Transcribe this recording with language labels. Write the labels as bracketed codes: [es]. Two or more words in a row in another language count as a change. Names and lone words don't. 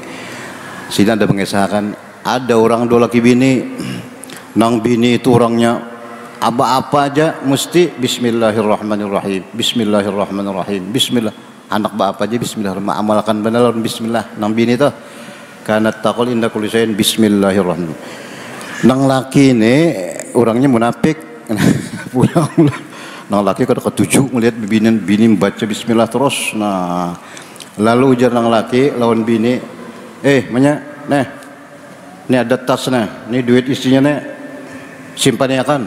[bjn] Sini ada mengisahkan ada orang dua laki bini, nang bini itu orangnya apa aja mesti bismillahirrahmanirrahim, bismillahirrahmanirrahim, bismillah. Anak apa aja bismillahirrahmanirrahim, amalkan benar bismillah. Nang bini itu [ar] كانت تقول عند كل شيء بسم الله الرحمن الرحيم. [bjn] Nang laki ini orangnya munafik. Pulang. Nang laki kada ketujuh melihat bini membaca bismillah terus. Nah, lalu ujar nang laki lawan bini, manya, ini ada tas nih, ini duit isinya nih, simpan ya kan?